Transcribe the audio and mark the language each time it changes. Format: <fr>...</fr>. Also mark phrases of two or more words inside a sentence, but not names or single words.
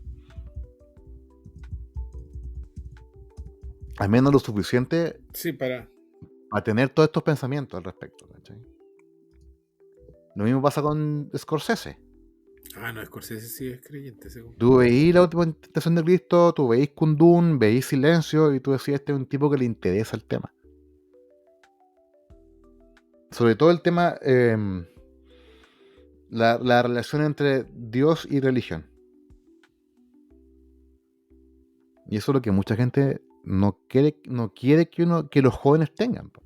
<es>Al menos lo suficiente Sí, para tener todos estos pensamientos al respecto, ¿cachai? Lo mismo pasa con Scorsese. no, Scorsese sí es creyente, según. Tú veís La Última Tentación de Cristo, tú veís Kundun, veís Silencio y tú decís, este es un tipo que le interesa el tema. Sobre todo el tema, la relación entre Dios y religión. Y eso es lo que mucha gente no quiere que los jóvenes tengan.</es>